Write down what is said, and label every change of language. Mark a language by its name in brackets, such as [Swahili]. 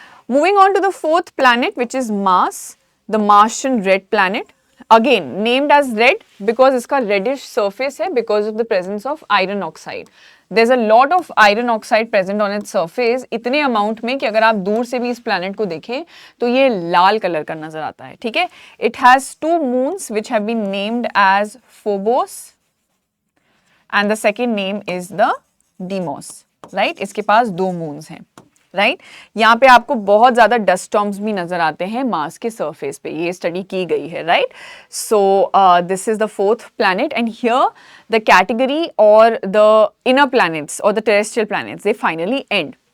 [English] moving on to the fourth planet which is Mars, the Martian red planet, again named as red because [Hindi] इसका reddish surface है [English] Because of the presence of iron oxide. There's a lot of iron oxide present on its surface, [Hindi] इतने amount में कि अगर आप दूर से भी इस प्लैनेट को देखें तो ये लाल कलर का नजर आता है, ठीक है। [English] It has 2 moons which have been named as Phobos and the second name is the Deimos, right? [Hindi] इसके पास 2 moons हैं, राइट। यहाँ पे आपको बहुत ज्यादा डस्ट स्टॉर्म्स भी नजर आते हैं मार्स के सरफेस पे, ये स्टडी की गई है, right. [English] So this is the fourth planet and here the category और the inner planets और the terrestrial planets they finally end.